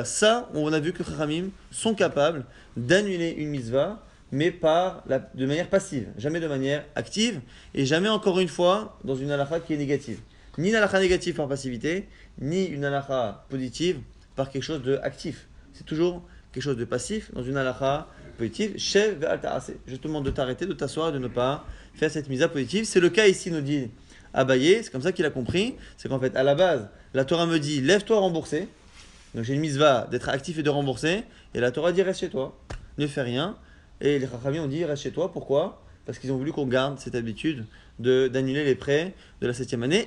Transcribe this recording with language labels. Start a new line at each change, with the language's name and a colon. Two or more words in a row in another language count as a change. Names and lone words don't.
French: Ça, on a vu que les Chachamim sont capables d'annuler une mitzvah, mais de manière passive, jamais de manière active, et jamais encore une fois dans une halakha qui est négative. Ni une halakha négative par passivité, ni une halakha positive par quelque chose d'actif. C'est toujours quelque chose de passif dans une halakha positive.
Hebrew: שב ואל תעשה.
French: Je te demande de t'arrêter, de t'asseoir et de ne pas faire cette mitzvah positive. C'est le cas ici, nous dit Abaye, c'est comme ça qu'il a compris. C'est qu'en fait, à la base, la Torah me dit lève-toi rembourser. Donc j'ai une mitzvah d'être actif et de rembourser, et la Torah dit reste chez toi, ne fais rien. Et les Chachamim ont dit reste chez toi, pourquoi? parce qu'ils ont voulu qu'on garde cette habitude d'annuler les prêts de la 7e année.